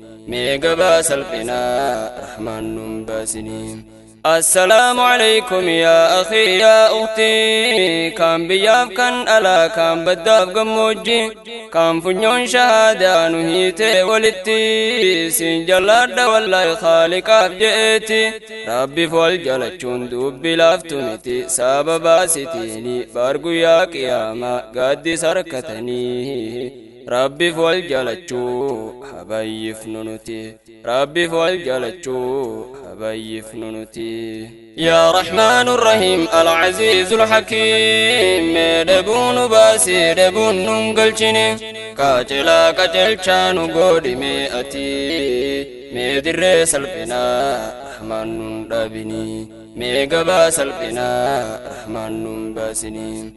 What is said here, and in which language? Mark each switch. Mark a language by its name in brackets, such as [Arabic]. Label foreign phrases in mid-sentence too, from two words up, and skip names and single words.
[Oromo] mee gabaa salphinaa, rahmaan nun baasini. [Arabic] السلام عليكم يا أخي يا أختي، [Oromo] kan biyyaaf kan alaa, kan baddaaf gammoojji, kan funyoon shahaadaa nu hiite walitti, sin jalladha wallahi khaaliqaaf je'eeti. Rabbiif wal jalachuun dubbi laaftu miti, sababa sitiini, bar guyyaa qiyaamaa gaaddisa harkatanii. Rabbiif wal jalachuu habayyifnu nuti, Rabbiif wal jalachuu habayyifnu nuti. [Arabic] يا رحمن الرحيم، العزيز الحكيم، [Oromo] mee dhabuu nu baasi, dhabuun nun galchine, qajeelaa qajeelchaa nu godhi mee ati, mee dirree salphinaa, rahmaan nun dhabini, mee gabaa salphinaa, rahmaan nun baasini.